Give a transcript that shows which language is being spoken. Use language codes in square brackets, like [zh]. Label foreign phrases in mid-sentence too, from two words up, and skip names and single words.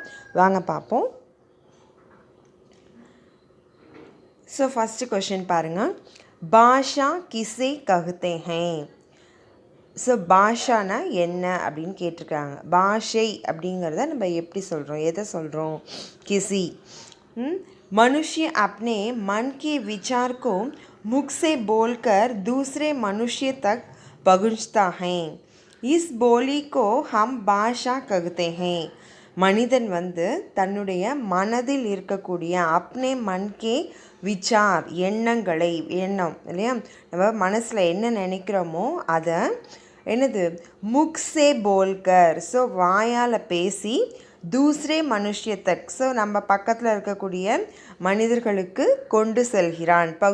[ta] வாங்க பார்ப்போம். [en] So first question [ta] பாருங்கள். [hi] भाषा किसे कहते हैं. [ta] ஸோ பாஷானா என்ன அப்படின்னு கேட்டிருக்காங்க. பாஷை அப்படிங்கிறத நம்ம எப்படி சொல்கிறோம், எதை சொல்கிறோம்? கிசி. [hi] मनुष्य अपने मन के विचार को मुख से बोलकर दूसरे मनुष्य तक पहुँचता है. इस बोली को हम भाषा कहते हैं. [ta] மனிதன் தன்னுடைய மனதில் இருக்கக்கூடிய [hi] अपने मन के विचार, [ta] எண்ணம் இல்லையா, நம்ம மனசில் என்ன நினைக்கிறோமோ அதை என்னது [hi] मुख से बोलकर, [ta] ஸோ வாயால் பேசி, [hi] दूसरे मनुष्य तक, [ta] ஸோ நம்ம பக்கத்தில் இருக்கக்கூடிய மனிதர்களுக்கு கொண்டு செல்கிறான்.